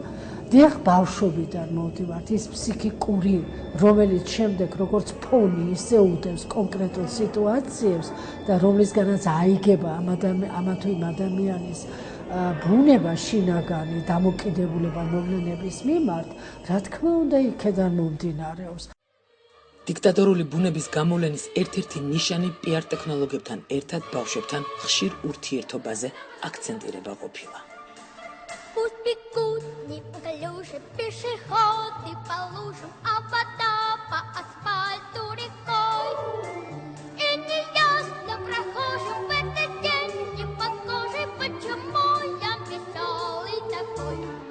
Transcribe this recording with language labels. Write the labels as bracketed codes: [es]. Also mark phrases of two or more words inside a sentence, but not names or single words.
[ka] დიახ, ბავშვობიდან მოვდივართ, ის ფსიქიკური, რომელიც შემდეგ როგორც ფონი ისე უდევს კონკრეტულ სიტუაციებს და რომლისგანაც აიგება ამა თუ იმ ადამიანის ბუნება, შინაგანი დამოკიდებულება მოვლენების მიმართ, რა თქმა უნდა, იქედან მომდინარეობს. დიქტატორული ბუნების გამოვლენის ერთ-ერთი ნიშანი პიარ ტექნოლოგიებთან ერთად ბავშვებთან ხშირ ურთიერთობაზე აქცენტირება ყოფილა. [ru] Пусть бегут неуклюжие пешеходы по лужам, а вода по асфальту рекой. И неясно прохожим в этот день неподгожий, почему я веселый такой.